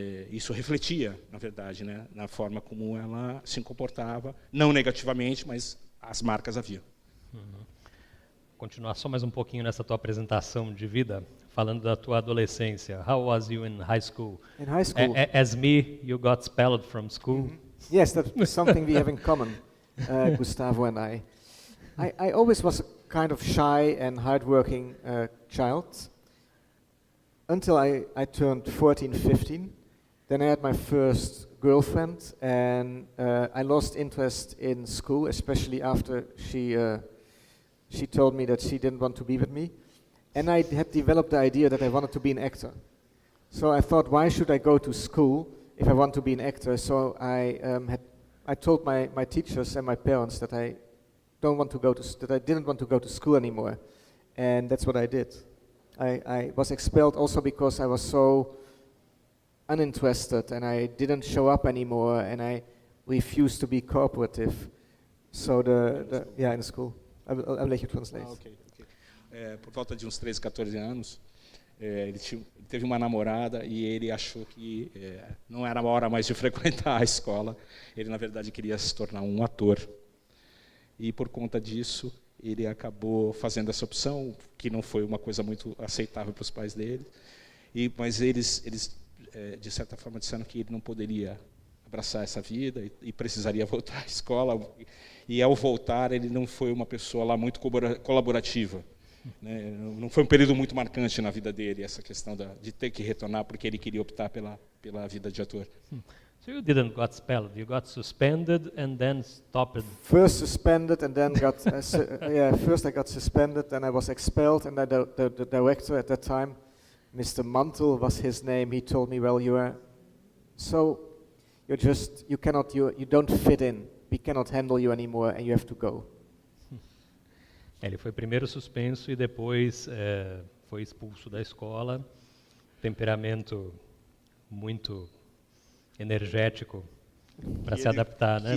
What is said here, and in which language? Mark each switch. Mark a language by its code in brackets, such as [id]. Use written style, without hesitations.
[pt] Isso refletia, na verdade, né, na forma como ela se comportava, não negativamente, mas as marcas haviam. Continuar só mais um pouquinho nessa tua apresentação de vida, falando da tua adolescência. [en] How was you in high school? In high school, As me, you got expelled from school. yes, that's something we have in common, Gustavo and I. I always was a kind of shy and hardworking child until I turned 14, 15. Then I had my first girlfriend, and I lost interest in school, especially after she told me that she didn't want to be with me. And I had developed the idea that I wanted to be an actor. So I thought, why should I go to school if I want to be an actor? So I told my teachers and my parents that I didn't want to go to school anymore, and that's what I did. I was expelled also because I was so uninterested, and I didn't show up anymore, and I refused to be cooperative. So in school. I'll let you translate. Okay. [pt] Por volta de uns 13, 14 anos, ele teve uma namorada e ele achou que não era a hora mais de frequentar a escola. Ele, na verdade, queria se tornar um ator. E, por conta disso, ele acabou fazendo essa opção, que não foi uma coisa muito aceitável para os pais dele. Mas eles de certa forma, disseram que ele não poderia abraçar essa vida e precisaria voltar à escola. E, ao voltar, ele não foi uma pessoa lá muito colaborativa. Né? Não foi um período muito marcante na vida dele, essa questão de ter que retornar porque ele queria optar pela vida de ator. [en] So you didn't got expelled, you got suspended and then stopped. First suspended and then got, first I got suspended, then I was expelled, and the director at that time, Mr. Mantel was his name, he told me, well, you don't fit in, we cannot handle you anymore and you have to go. [pt] Ele foi primeiro suspenso e depois foi expulso da escola. Temperamento muito energético para se adaptar, né?